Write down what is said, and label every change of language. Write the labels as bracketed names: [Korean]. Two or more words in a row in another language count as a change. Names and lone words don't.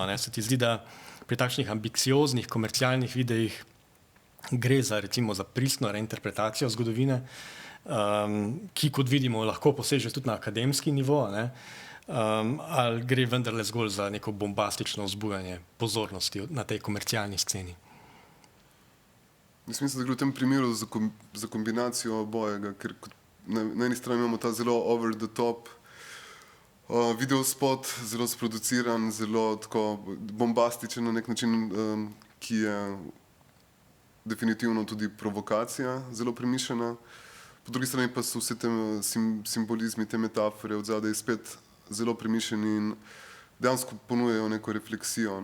[Slovenian] Se ti zdi, da pri takšnih ambicioznih komercialnih videih gre za recimo za pristno reinterpretacijo zgodovine, ki kot vidimo lahko poseže tudi na akademski nivo, ali gre vendarle zgolj za neko bombastično vzbujanje pozornosti na tej komercialni sceni? Jaz mislim, da gre v tem primeru za kombinacijo obojega, ker na eni strani imamo ta zelo [English] over the top [Slovenian] videospot, zelo sproduciran, zelo tako bombastičen na nek način, ki je definitivno tudi provokacija, zelo premišljena. Po drugi strani pa so vse te simbolizmi, te metafore od zadaj spet zelo premišljeni in dejansko ponujajo neko refleksijo.